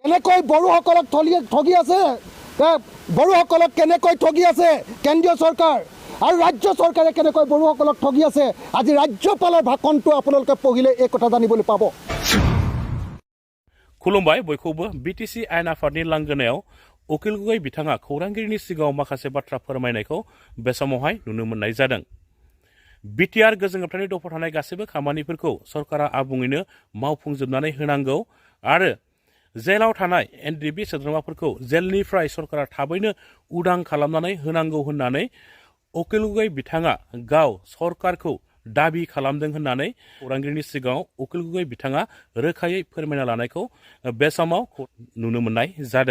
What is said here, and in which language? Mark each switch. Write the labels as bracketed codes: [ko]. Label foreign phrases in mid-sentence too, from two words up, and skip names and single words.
[as] কেনেকৈ বড়োসকলক ঠগি আছে, বড়োসকলক কেনেকৈ ঠগি আছে কেন্দ্ৰীয় চৰকাৰ আৰু ৰাজ্য চৰকাৰে কেনেকৈ বড়োসকলক ঠগি আছে। আজি ৰাজ্যপালৰ ভাষণটো আপোনালোকে পঢ়িলে এই কথা জানিবলৈ পাব। [brx] खुलुमबाय बयखौबो बिटिसि आयेन आफादनि लांगोनायाव उकिल गगৈ बिथाङा खौरांगिरिनि सिगाङाव माखासे बाथ्रा फोरमायनायखौ बे समावहाय नुनो मोननाय जादों। बिटिआर गोजोन होबथानाय दफायाव थानाय गासैबो खामानिफोरखौ सरकारा आबुङैनो मावफुंजोबनानै होनांगौ आरो जेलाव थानाय एनडिबि सोद्रोमाफोरखौ जेलनिफ्राय सरकारा थाबैनो उदां खालामनानै होनांगौ होननानै उकिल गगৈ बिथाङा गाव सरकारखौ दाबि खालामदों होननानै खौरांगिरिनि सिगाङाव उकिल गगৈ बिथाङा रोखायै फोरमायना लानायखौ बे समाव नुनो मोननाय जादों।